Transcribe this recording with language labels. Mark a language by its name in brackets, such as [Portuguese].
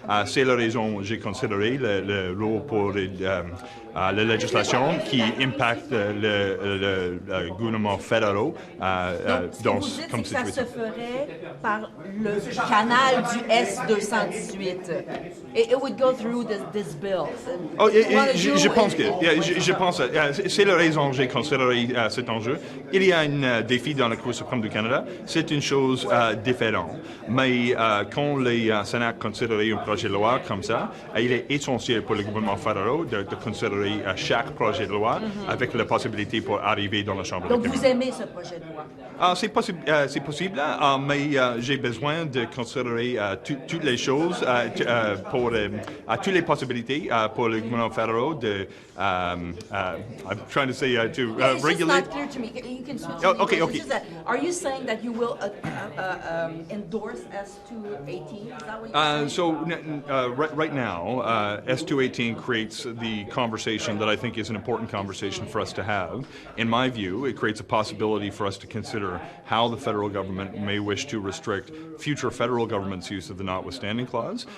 [French] C'est la raison j'ai considéré le rôle pour la législation qui impacte le gouvernement fédéral dans comme situation. Ça se ferait par le canal du S-218. [English] It would go through this bill. [French] Oh, je pense que c'est la raison que j'ai considéré cet enjeu. Il y a un défi dans la Cour suprême du Canada. C'est une chose différente. Mais quand les Sénats considèrent un projet de loi comme ça, il est essentiel pour le gouvernement fédéral de considérer chaque projet de loi avec la possibilité pour arriver dans la Chambre des communes. Donc vous aimez ce projet de loi? C'est possible, mais j'ai besoin de considérer toutes les choses pour toutes les possibilités pour le gouvernement fédéral de [English] I'm trying to say to regulate. It's not clear to me. You can switch. Okay. Are you saying that you will endorse S-218? Is that what you're saying? Right now, S-218 creates the conversation that I think is an important conversation for us to have. In my view, it creates a possibility for us to consider how the federal government may wish to restrict future federal government's use of the notwithstanding clause.